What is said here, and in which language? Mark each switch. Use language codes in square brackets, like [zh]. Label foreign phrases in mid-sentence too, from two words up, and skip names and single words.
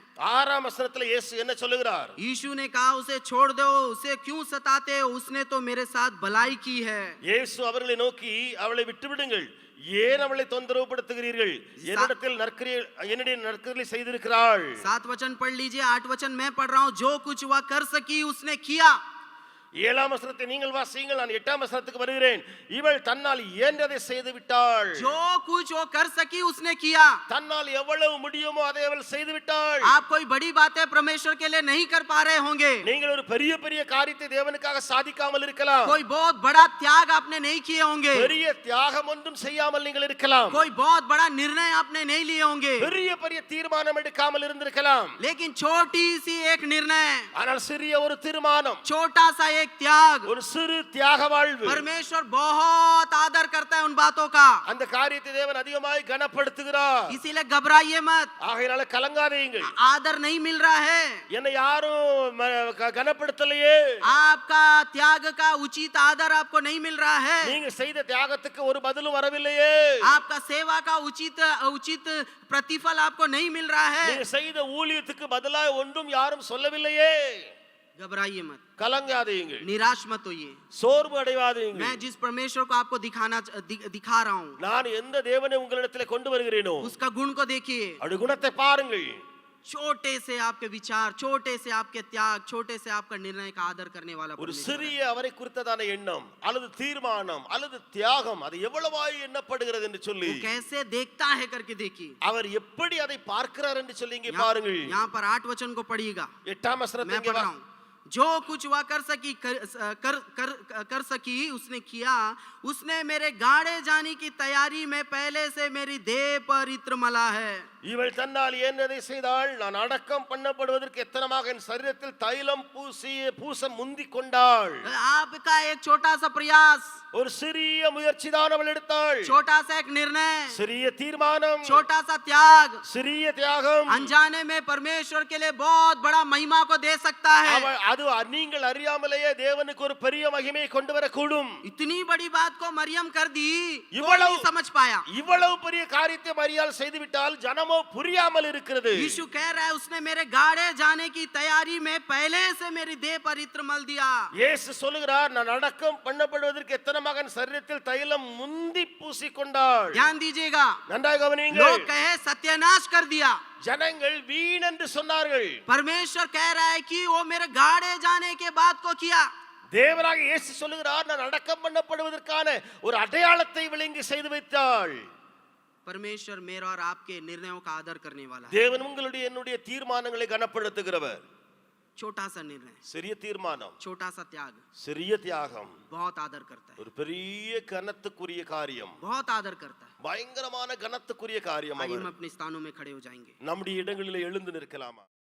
[ta] 6ஆம் வசனத்துல இயேசு என்ன சொல்லுகிறார்? [hi] यीशु ने कहा उसे छोड़ दो, उसे क्यों सताते हो, उसने तो मेरे साथ भलाई की है. [ta] இயேசு அவர்களை நோக்கி அவளை விட்டுவிடுங்கள், ஏன் அவளை தொந்தரவுபடுத்துகிறீர்கள், என்னுடைய நற்கிரியை செய்திருக்கிறாள். [hi] 7 वचन पढ़ लीजिए. 8 वचन मैं पढ़ रहा हूं. जो कुछ वह कर सकी उसने किया. [ta] 7ஆம் வசனத்தை நீங்கள் வாசியுங்கள், நான் 8ஆம் வசனத்துக்கு வருகிறேன். இவள் தன்னால் இயன்றதை செய்து விட்டாள். [hi] जो कुछ वो कर सकी उसने किया. [ta] தன்னால் எவ்வளவு முடியுமோ அதை அவள் செய்து விட்டாள். [hi] आप कोई बड़ी बातें परमेश्वर के लिए नहीं कर पा रहे होंगे. [ta] நீங்கள் ஒரு பெரிய பெரிய காரியத்தை தேவனுக்காக சாதிக்காமல் இருக்கலாம். [hi] कोई बहुत बड़ा त्याग आपने नहीं किए होंगे. [ta] பெரிய தியாகம் ஒன்றும் செய்யாமல் நீங்கள் இருக்கலாம். [hi] कोई बहुत बड़ा निर्णय आपने नहीं लिए होंगे. [ta] பெரிய பெரிய தீர்மானம் எடுக்காமல் இருந்திருக்கலாம். [hi] लेकिन छोटी सी एक निर्णय, [ta] ஆனால் சிறிய ஒரு தீர்மானம், [hi] छोटा सा एक त्याग, [ta] ஒரு சிறு தியாக வாழ்வு, [hi] परमेश्वर बहुत आदर करता है उन बातों का. [ta] அந்த காரியத்தை தேவன் அதிகமாய் கனப்படுத்துகிறார். [hi] इसीलिए घबराइए मत. [ta] ஆகையால கலங்காதீங்கள். [hi] आदर नहीं मिल रहा है, [ta] என்னை யாரும் கனப்படுத்தலையே, [hi] आपका त्याग का उचित आदर आपको नहीं मिल रहा है, [ta] நீங்க செய்த தியாகத்துக்கு ஒரு பதிலும் வரவில்லையே, [hi] आपका सेवा का उचित प्रतिफल आपको नहीं मिल रहा है. [ta] நீங்க செய்த ஊழியத்துக்கு பதிலாக ஒன்றும் யாரும் சொல்லவில்லையே. [hi] घबराइए मत, [ta] கலங்காதீங்கள், [hi] निराश मत होइए. [ta] சோர்வு அடையாதீங்கள். [hi] मैं जिस परमेश्वर को आपको दिखा रहा हूं, [ta] நான் எந்த தேவனை உங்களிடத்திலே கொண்டு வருகிறேனோ [hi] उसका गुण को देखिए. [ta] அவருடைய குணத்தை பாருங்கள். [hi] छोटे से आपके विचार, छोटे से आपके त्याग, छोटे से आपका निर्णय का आदर करने वाला [ta] ஒரு [hi] परमेश्वर है. [ta] சிறிய அவரை குறித்ததான எண்ணம் அல்லது தீர்மானம் அல்லது தியாகம் அது எவ்வளவாய் எண்ணப்படுகிறது என்று சொல்லி [hi] वो कैसे देखता है करके देखिए. [ta] அவர் எப்படி அதை பார்க்கிறார் என்று சொல்லி இங்கே பாருங்கள். [hi] यहाँ पर 8 वचन को पढ़िएगा. [ta] 8ஆம் வசனத்தை [hi] मैं [ta] இங்கே [hi] पढ़ रहा हूं. जो कुछ वह कर सकी उसने किया. उसने मेरे गाड़े जाने की तैयारी में पहले से मेरी देह पर इत्र मला है. [ta] இவள் தன்னால் என்னதை செய்தாள், நான் அடக்கம் பண்ணப்படுவதற்கு எத்தனமாக என் சரீரத்தில் தைலம் பூச முந்தி கொண்டாள். [hi] आपका एक छोटा सा प्रयास, [ta] ஒரு சிறிய முயற்சி தான் அவள் எடுத்தாள். [hi] छोटा सा एक निर्णय, [ta] சிறிய தீர்மானம், [hi] छोटा सा त्याग, [ta] சிறிய தியாகம் [hi] अनजाने में परमेश्वर के लिए बहुत बड़ा महिमा को दे सकता है. [ta] அது நீங்கள் அறியாமலேயே தேவனுக்கு ஒரு பெரிய மகிமையை கொண்டு வரக்கூடும். [hi] इतनी बड़ी बात को मरियम कर दी, [ta] इवளவு [hi] नहीं समझ पाया. [ta] இவ்வளவு பெரிய காரியத்தை மரியாள் செய்துவிட்டால் ஜனமோ புரியாமல் இருக்கிறது. [hi] यीशु कह रहा है उसने मेरे गाड़े जाने की तैयारी में पहले से मेरी देह पर इत्र मल दिया. [ta] இயேசு சொல்லுகிறார், நான் அடக்கம் பண்ணப்படுவதற்கு எத்தனமாக என் சரீரத்தில் தைலம் முந்தி பூசிக்கொண்டாள். [hi] ध्यान दीजिएगा. [ta] நன்றாக கவனியுங்கள். [hi] लोग कहे सत्यानाश कर दिया. [ta] ஜனங்கள் வீண் என்று சொன்னார்கள். [hi] परमेश्वर कह रहा है कि वो मेरे गाड़े जाने के बात को किया. [ta] தேவனாக இயேசு சொல்லுகிறார், நான் அடக்கம் பண்ணப்படுவதற்கான ஒரு அடையாளத்தை விளங்கி செய்து வைத்தாள். [hi] परमेश्वर मेरा और आपके निर्णयों का आदर करने वाला है. [ta] தேவன் உங்களுடைய என்னுடைய தீர்மானங்களை கனப்படுத்துகிறவர். [hi] छोटा सा निर्णय, [ta] சிறிய தீர்மானம், [hi] छोटा सा त्याग [ta] சிறிய தியாகம் [hi] बहुत आदर करता है. [ta] ஒரு பெரிய கனத்துக்குரிய காரியம், [hi] बहुत आदर करता है. [ta] பயங்கரமான கனத்துக்குரிய காரியம். [hi] आइए हम अपने स्थानों में खड़े हो जाएंगे. [ta] நம்முடைய இடங்களிலே எழுந்து நிற்கலாமா?